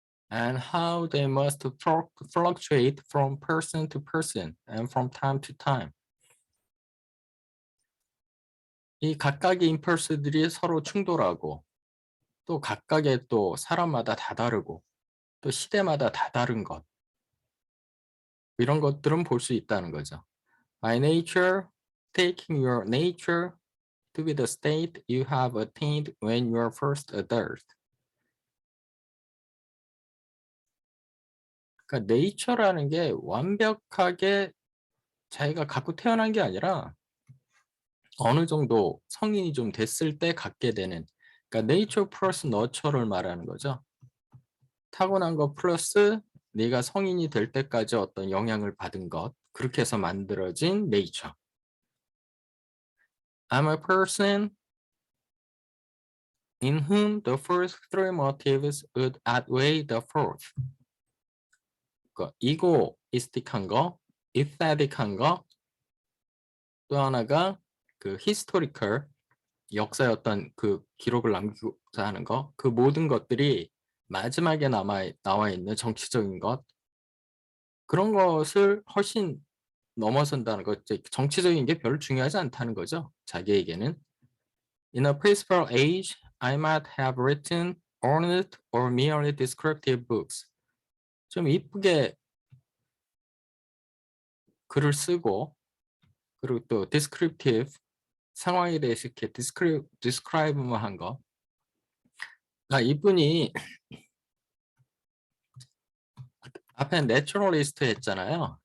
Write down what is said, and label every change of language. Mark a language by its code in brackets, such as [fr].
[en] And how they must fluctuate from person to person and from time to time. [ko] 이 각각의 임펄스들이 서로 충돌하고 또 각각의 또 사람마다 다 다르고 또 시대마다 다 다른 것 이런 것들은 볼 수 있다는 거죠. [en] By nature, taking your nature to be the state you have attained when you are first adult. [ko] 그러니까 nature라는 게 완벽하게 자기가 갖고 태어난 게 아니라 어느 정도 성인이 좀 됐을 때 갖게 되는 그러니까 nature 플러스 nurture를 말하는 거죠. 타고난 것 플러스 네가 성인이 될 때까지 어떤 영향을 받은 것 그렇게 해서 만들어진 nature. [en] I'm a person in whom the first three motives would outweigh the fourth. [ko] 그러니까 egoistic한 거, aesthetic한 거, 또 하나가 그 historical 역사의 어떤 그 기록을 남기고자 하는 거, 그 모든 것들이 마지막에 나와 있는 정치적인 것 그런 것을 훨씬 넘어선다는 것, 정치적인 게 별로 중요하지 않다는 거죠. 자기에게는. [en] In a peaceful age, I might have written ornate or merely descriptive books. [ko] 좀 이쁘게 글을 쓰고 그리고 또 descriptive 상황에 대해서 이렇게 describe만 한 거. 이분이 앞에 내추럴리스트 했잖아요.